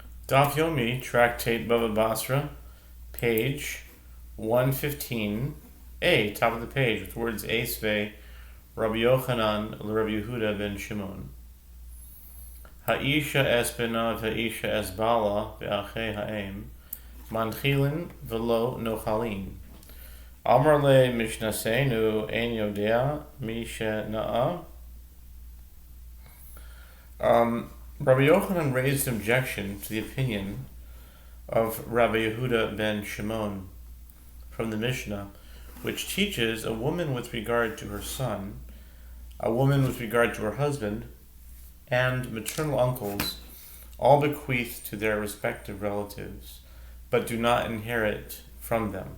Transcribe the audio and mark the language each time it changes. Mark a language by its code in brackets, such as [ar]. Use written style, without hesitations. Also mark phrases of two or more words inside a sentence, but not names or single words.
[en] Daf Yomi, Tractate Bava Batra, page 115a, top of the page, with words Esvei, Rabbi Yochanan, Rabbi Yehuda ben Shimon. [he] האשה את בנה והאשה את בעלה ואחי האם מנחילין ולא נוחלין. אמר לה משנתנו אין יודע מי שנאה. [en] Rabbi Yochanan raised an objection to the opinion of Rabbi Yehuda ben Shimon from the Mishnah, which teaches a woman with regard to her son, a woman with regard to her husband, and maternal uncles all bequeath to their respective relatives, but do not inherit from them.